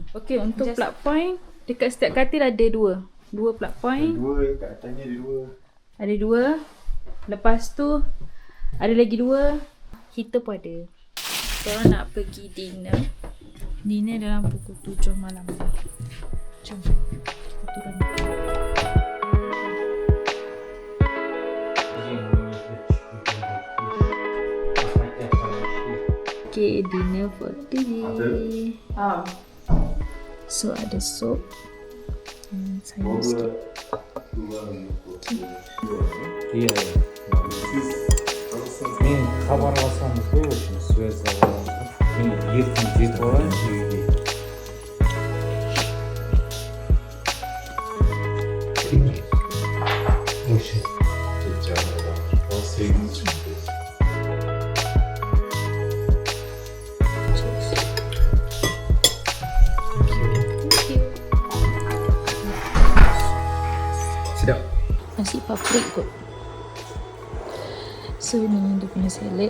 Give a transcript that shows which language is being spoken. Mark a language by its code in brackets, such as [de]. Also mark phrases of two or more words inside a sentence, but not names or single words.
[ms] Okey, untuk [en] plug point [ms] dekat setiap katil ada 2 [en] plug point. [ms] Dua kat atasnya ada 2. Ada 2. Lepas tu ada lagi 2. Heater pun ada. Kita nak pergi dinner. Dinner dalam pukul 7 malam. Jom kita turun. [en] Okay, dinner for today. [ms] So ada sup. Sayur sikit. Iya. [kk] Men хабарласамыз ғой, [ru] очень связь [kk] мен ертең жетіп алайын үйге. Вообще. [ms] Sedap. Nasi paprik kot. So ni dia punya salad.